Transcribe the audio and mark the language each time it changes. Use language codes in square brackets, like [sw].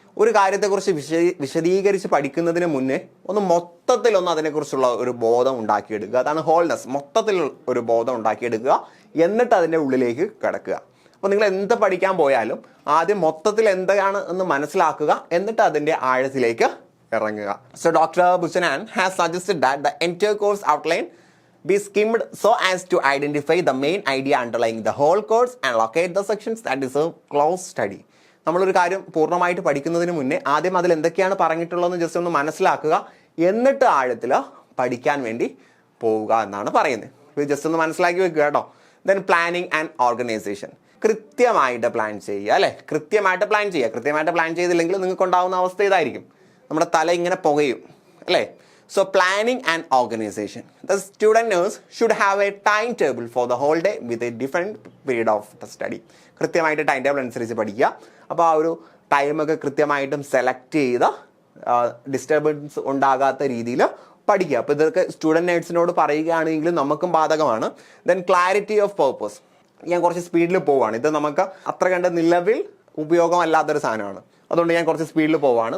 [ml] ഒരു കാര്യത്തെക്കുറിച്ച് വിശദീകരിച്ച് പഠിക്കുന്നതിന് മുന്നേ മൊത്തത്തിലൊന്ന് അതിനെക്കുറിച്ചുള്ള ഒരു ബോധം ഉണ്ടാക്കിയെടുക്കുക. അതാണ് ഹോൾനെസ്. മൊത്തത്തിൽ ഒരു ബോധം ഉണ്ടാക്കിയെടുക്കുക, എന്നിട്ട് അതിൻ്റെ ഉള്ളിലേക്ക് കിടക്കുക. അപ്പോൾ നിങ്ങൾ എന്ത് പഠിക്കാൻ പോയാലും ആദ്യം മൊത്തത്തിൽ എന്താണ് എന്ന് മനസ്സിലാക്കുക, എന്നിട്ട് അതിൻ്റെ ആഴത്തിലേക്ക് ഇറങ്ങുക. [en] So doctor Buchanan has suggested that the entire course outline be skimmed so as to identify the main idea underlying the whole course and locate the sections that deserve close study. [ml] നമ്മളൊരു കാര്യം പൂർണ്ണമായിട്ട് പഠിക്കുന്നതിന് മുന്നേ ആദ്യം അതിൽ എന്തൊക്കെയാണ് പറഞ്ഞിട്ടുള്ളതെന്ന് ജസ്റ്റ് ഒന്ന് മനസ്സിലാക്കുക, എന്നിട്ട് ആഴത്തിൽ പഠിക്കാൻ വേണ്ടി പോവുക എന്നാണ് പറയുന്നത്. ഇത് ജസ്റ്റ് ഒന്ന് മനസ്സിലാക്കി വെക്കുക കേട്ടോ. [en] then planning and organization, [ml] കൃത്യമായിട്ട് പ്ലാൻ ചെയ്യുക അല്ലേ, കൃത്യമായിട്ട് പ്ലാൻ ചെയ്തില്ലെങ്കിൽ നിങ്ങൾക്ക് ഉണ്ടാകുന്ന അവസ്ഥ ഇതായിരിക്കും, നമ്മുടെ തല ഇങ്ങനെ പുകയും അല്ലേ. [en] So planning and organization. The student nurse should have a timetable for the whole day with a different period of the study. [ml] കൃത്യമായിട്ട് ടൈം ടേബിൾ അനുസരിച്ച് പഠിക്കുക. അപ്പോൾ ആ ഒരു ടൈമൊക്കെ കൃത്യമായിട്ടും സെലക്ട് ചെയ്ത് ഡിസ്റ്റർബൻസ് ഉണ്ടാകാത്ത രീതിയിൽ പഠിക്കുക. അപ്പോൾ ഇതൊക്കെ സ്റ്റുഡൻറ് നേഴ്സിനോട് പറയുകയാണെങ്കിലും നമുക്കും ബാധകമാണ്. [en] then clarity of purpose, [ml] ഞാൻ കുറച്ച് സ്പീഡിൽ പോവുകയാണ്, ഇത് നമുക്ക് അത്ര കണ്ട് നിലവിൽ ഉപയോഗമല്ലാത്തൊരു സാധനമാണ്, അതുകൊണ്ട് ഞാൻ കുറച്ച് സ്പീഡിൽ പോവാണ്.